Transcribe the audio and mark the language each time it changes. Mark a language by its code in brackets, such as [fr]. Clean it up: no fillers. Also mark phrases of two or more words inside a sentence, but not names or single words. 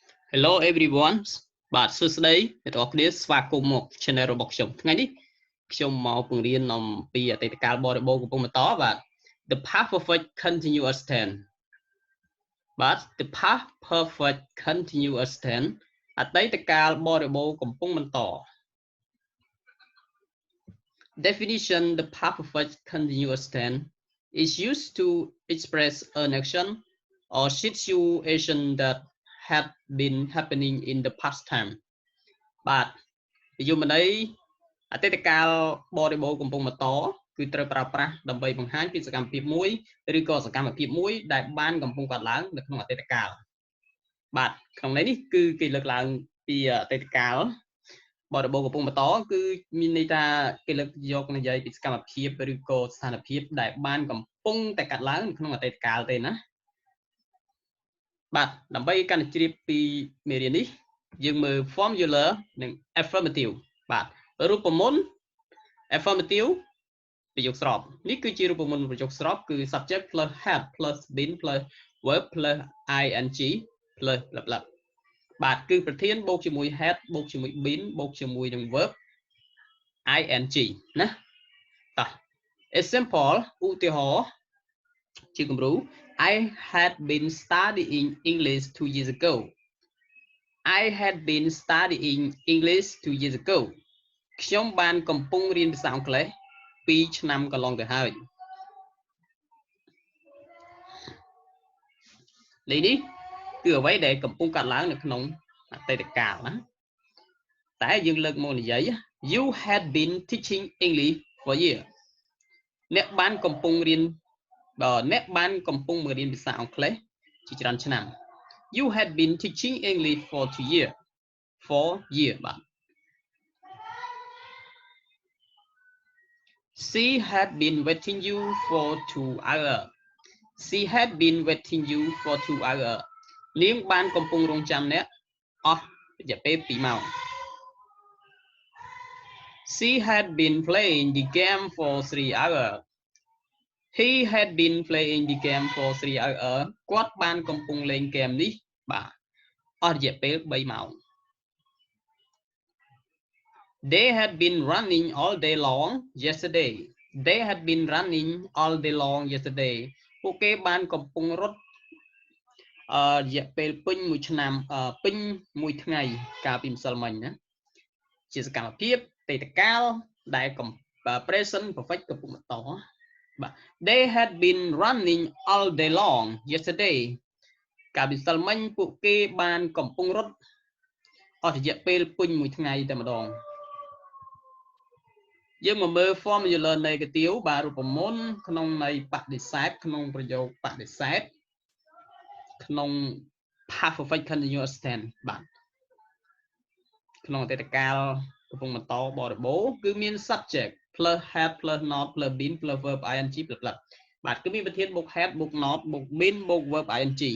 [en] Hello everyone [km] បាទសួស្តីអ្នកទាំងអស់គ្នាស្វាគមន៍មក channel របស់ខ្ញុំថ្ងៃនេះខ្ញុំមកពង្រៀនអំពីអតីតកាលបរិបូរណ៍កំពុងបន្តបាទ [en] The past perfect continuous tense [km] បាទ [en] The past perfect continuous tense [km] អតីតកាលបរិបូរណ៍កំពុងបន្ត [en] Definition The past perfect continuous tense is used to express an action or situation that had been happening in the past time [km] បាទនិយមន័យអតីតកាលបរិបូរណ៍ កំពុងបន្តគឺត្រូវប្រើប្រាស់ដើម្បីបង្ហាញពីសកម្មភាពមួយឬក៏សកម្មភាពមួយដែលបានកំពុងកើតឡើងនៅក្នុងអតីតកាលបាទក្នុងន័យនេះគឺគេលើកឡើងពីអតីតកាលប រិបូរណ៍កំពុងបន្តគឺមានន័យថាគេលើកយកនិយាយពីសកម្មភាពឬក៏ស្ថានភាពដែលបានកំពុងតែកើតឡើងនៅក្នុងអតីតកាល ទេណាបាទដើម្បីកាន់តែជ្រាបពីមេរៀននេះយើងមើល formula និង affirmative បាទរូបមន្ត affirmative ប្រយោគស្របនេះ គឺជារូបមន្តប្រយោគស្របគឺ [en] subject plus had plus been plus verb plus ing plus blah blah [km] បាទគឺប្រធានបូកជាមួយ had បូកជាមួយ been បូកជាមួយនឹង [en] verb ing [km] ណាតោះ example ឧទាហរណ៍ជាគំរូ [en] I had been studying English 2 years ago I had been studying English 2 years ago [km] ខ្ញុំបានកំពុងរៀនភាសាអង់គ្លេស2ឆ្នាំកន្លងទៅហើយ លេខនេះគឺអ្វីដែលកំពុងកើតឡើងនៅក្នុងអតីតកាលណាតែយើងលើកមកនិយាយ [en] You had been teaching English for a year [km] អ្នកបានកំពុងរៀន ភាសាអង់គ្លេសជាច្រើនឆ្នាំ [en] You had been teaching English for 2 years for year បាទ She had been waiting you for 2 hours She had been waiting you for 2 hours [km] នាងបានកំពុងរង់ចាំអ្នកអស់រយៈពេល2ម៉ោង [en] She had been playing the game for 3 hours He had been playing the game for 3 hours [km] គាត់បានកំពុងលេងហ្គេមនេះបាទអស់រយៈពេល3ម៉ោង [en] They had been running all day long yesterday They had been running all day long yesterday [km] ពួកគេបាន កំពុងរត់រយៈពេលពេញមួយឆ្នាំពេញមួយថ្ងៃកាលពីម្សិលមិញណាជាសកម្មភាពអតីតកាលដែល [en] present perfect [km] កំពុងបន្តបាទ [en] They had been running all day long yesterday [km] កាលពីម្សិលមិញពួកគេបានកំពុងរត់អស់រយៈពេលពេញមួយថ្ងៃតែម្ដង យើងមកមើល [en] formula negative [km] បាទរូបមន្តក្នុងន័យបដិសេធក្នុងប្រយោគបដិសេធក្នុង [en] past perfect continuous tense [km] បាទក្នុងអតីតកាលកំពុងបន្តបរិបូរណ៍គឺមាន [en] subject plus had plus not plus been plus verb ing plus plus [km] បាទគឺមានប្រធានបូក had បូក not បូក been បូក [en] verb ing